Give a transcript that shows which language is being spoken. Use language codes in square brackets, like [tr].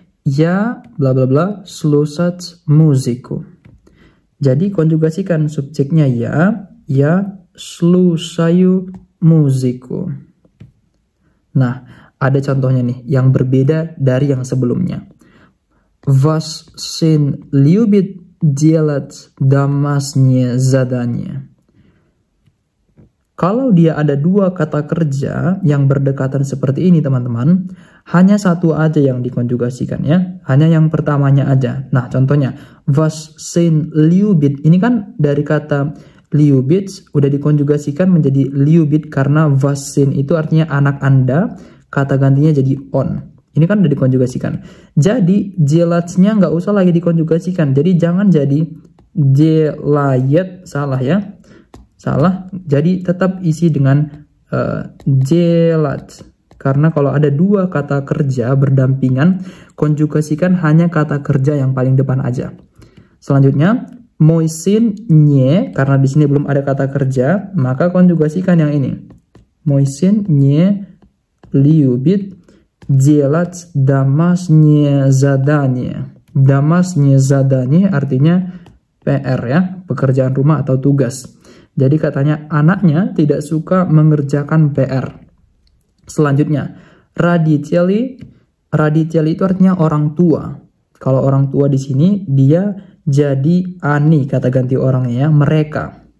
[ru] Я, bla bla bla, слушать музыку. [id] Jadi konjugasikan subjeknya [ru] я слушаю музыку. [id] Nah, ada contohnya nih yang berbeda dari yang sebelumnya. [ru] Ваш сын любит делать домашнее задание. [id] Kalau dia ada dua kata kerja yang berdekatan seperti ini teman-teman, hanya satu aja yang dikonjugasikan ya. Hanya yang pertamanya aja. Nah contohnya, [ru] ваш сын любит. [id] Ini kan dari kata любит udah dikonjugasikan menjadi любит karena ваш сын itu artinya anak Anda. Kata gantinya jadi on. Ini kan udah dikonjugasikan. Jadi делать-nya nggak usah lagi dikonjugasikan. Jadi jangan jadi делает, salah ya. Salah. Jadi tetap isi dengan делать. Karena kalau ada dua kata kerja berdampingan, konjugasikan hanya kata kerja yang paling depan aja. Selanjutnya, мой сын не, karena di sini belum ada kata kerja, maka konjugasikan yang ini. [ru] Мой сын не любит делать домашнее задание. Домашнее задание [id] artinya PR ya, pekerjaan rumah atau tugas. Jadi katanya anaknya tidak suka mengerjakan PR. Selanjutnya, родители. Родители itu artinya orang tua. Kalau orang tua di sini dia jadi они, kata ganti orangnya ya, mereka.